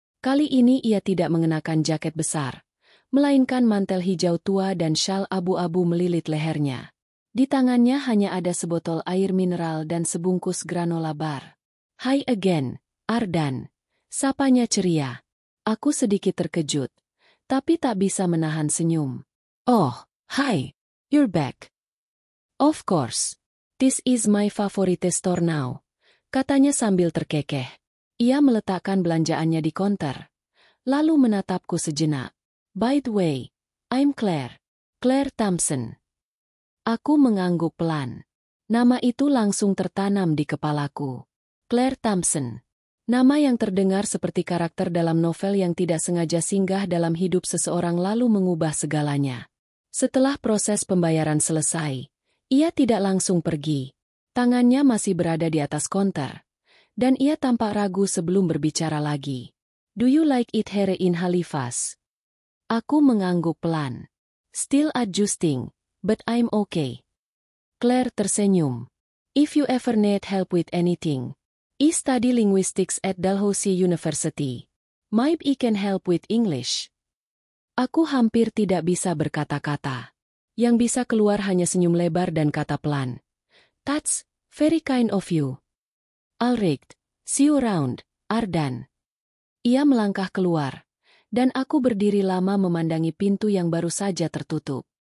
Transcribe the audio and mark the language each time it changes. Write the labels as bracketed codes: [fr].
[id] Kali ini ia tidak mengenakan jaket besar, melainkan mantel hijau tua dan syal abu-abu melilit lehernya. Di tangannya hanya ada sebotol air mineral dan sebungkus granola bar. [en] "Hi again, [id] Ardan," sapanya ceria. Aku sedikit terkejut, tapi tak bisa menahan senyum. [en] "Oh, hi, you're back. Of course. This is my favorite store now," [id] katanya sambil terkekeh. Ia meletakkan belanjaannya di konter, lalu menatapku sejenak. [en] "By the way, I'm Claire. Claire Thompson." [id] Aku mengangguk pelan. Nama itu langsung tertanam di kepalaku. Claire Thompson. Nama yang terdengar seperti karakter dalam novel yang tidak sengaja singgah dalam hidup seseorang lalu mengubah segalanya. Setelah proses pembayaran selesai, ia tidak langsung pergi. Tangannya masih berada di atas konter. Dan ia tampak ragu sebelum berbicara lagi. [en] "Do you like it here in Halifax?" [id] Aku mengangguk pelan. [en] "Still adjusting, but I'm okay." [id] Claire tersenyum. [en] "If you ever need help with anything, I study linguistics at Dalhousie University. Maybe I can help with English." [id] Aku hampir tidak bisa berkata-kata. Yang bisa keluar hanya senyum lebar dan kata pelan. [en] "That's very kind of you. Alright, see you around, Ardan." [id] Ia melangkah keluar, dan aku berdiri lama memandangi pintu yang baru saja tertutup.